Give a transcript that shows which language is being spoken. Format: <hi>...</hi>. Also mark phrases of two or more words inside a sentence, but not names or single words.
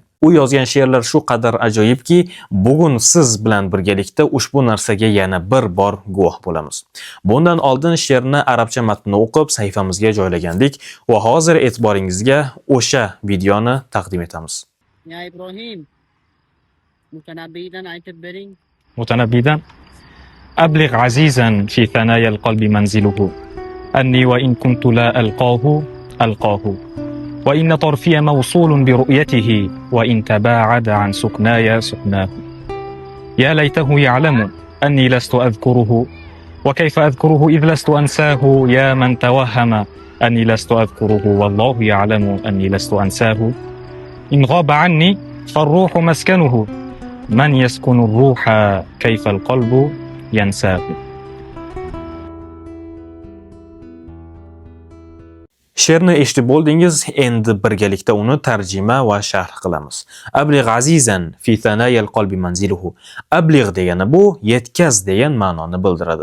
<uz>U yozgan she'rlar shu qadar ajoyibki, bugun siz bilan birgalikda ushbu narsaga yana bir bor guvoh bo'lamiz. Bundan oldin she'rni arabcha matnini o'qib sahifamizga joylagandik va hozir e'tiboringizga o'sha videoni taqdim etamiz. Ya İbrahim, Mutanabbi'dan aytib bering.</uz> <ar>متنبدا أبلغ عزيزا في ثنايا القلب منزله أني وإن كنت لا ألقاه وإن طرفي موصول برؤيته وإن تباعد عن سكناي سكناه يا ليته يعلم أني لست أذكره وكيف أذكره إذ لست أنساه يا من توهم أني لست أذكره والله يعلم أني لست أنساه إن غاب عني فالروح مسكنه من يسكن الروح كيف القلب ينساه.</ar> <uz>She'rni eshitib bo'ldingiz, endi birgalikda uni tarjima va sharh qilamiz.</uz> <ar>أبلغ عزيزا في ثنايا القلب منزله.</ar> <uz>Abligh degani bu yetkaz degan ma'noni bildiradi.</uz>